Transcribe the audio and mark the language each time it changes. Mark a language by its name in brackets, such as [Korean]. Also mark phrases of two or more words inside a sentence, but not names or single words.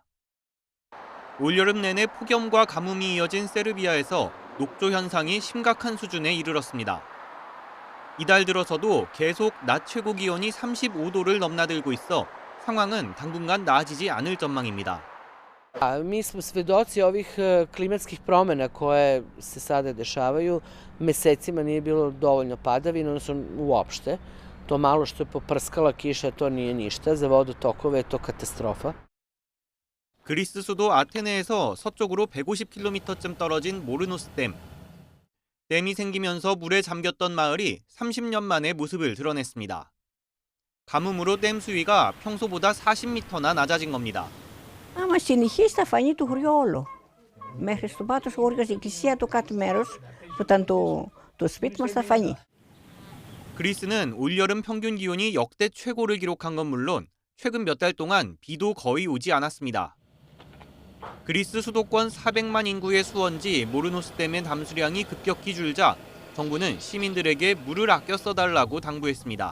[Korean] 올여름 내내 폭염과 가뭄이 이어진 세르비아에서 녹조 현상이 심각한 수준에 이르렀습니다. 이달 들어서도 계속 낮 최고 기온이 35도를 넘나들고 있어 상황은 당분간 나아지지 않을 전망입니다. [Serbian] Mi smo svedoci ovih klimatskih promjena koje se sada dešavaju. Mesecima nije bilo dovoljno padavina, odnosno uopšte. To malo što je poprskala kiša, to nije ništa. Za vodotokove je to katastrofa. [Korean] 그리스 수도 아테네에서 서쪽으로 150km쯤 떨어진 모르노스 댐. 댐이 생기면서 물에 잠겼던 마을이 30년 만에 모습을 드러냈습니다. 가뭄으로 댐 수위가 평소보다 40m나 낮아진 겁니다. [Greek] Άμα συνεχίσει θα φανεί το χωριό όλο. Μέχρι στο πάτος χωρίς η εκκλησία το κάτω μέρος που ήταν το σπίτι μας θα φανεί. [Korean] 그리스는 올여름 평균 기온이 역대 최고를 기록한 건 물론 최근 몇 달 동안 비도 거의 오지 않았습니다. 그리스 수도권 400만 인구의 수원지 모르노스 댐의 담수량이 급격히 줄자 정부는 시민들에게 물을 아껴 써달라고 당부했습니다.